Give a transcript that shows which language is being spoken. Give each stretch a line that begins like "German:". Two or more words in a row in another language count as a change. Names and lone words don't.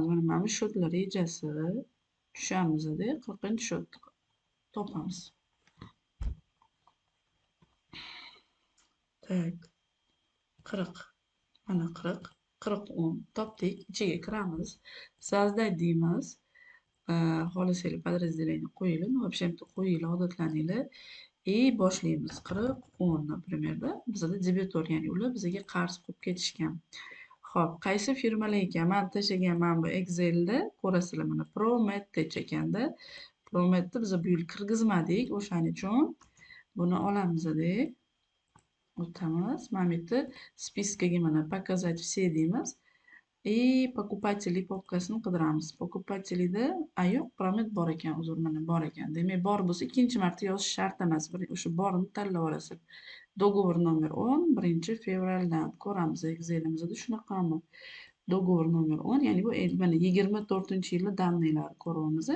Uzbek: Mana bu shotlar rejasi tushamiz-da, 40-shotni topamiz. Tak. 40. Mana 40. 40 topdik. Ichiga kiramiz. Sozdать deymiz. Xohlasanglar подразделение qo'yinglar.
Russian: В общем-то
Uzbek: qo'yinglar, odatlaninglar. Boshlaymiz. 40 например-da. Bizda debitor, ya'ni ular bizga qarz qo'yib ketishgan. Xo'p, qaysi firmalar ekan? Men tashlaganman bu Excelda. Ko'rasizlar, mana Promet ekanda. Prometni biz bu yil kirgizmadik. O'shaning uchun buni olamiz-da. O'tamiz. Mana bu yerda spiskaga mana
Russian: показать все
Uzbek: deymiz. Покупатели papkasini qidiramiz. Покупателida yo'q, Promet bor ekan, uzr, mana bor ekan. Demak, bor bo'lsa ikkinchi marta yozish shart emas. O'sha borini tanlab olasiz.
Russian: Договор номер
Uzbek: 10 1-fevraldan ko'ramiz Excelimizda shunaqami?
Russian: Договор номер
Uzbek: 10, ya'ni bu mana 24-yilni danniylari ko'ryapmiz.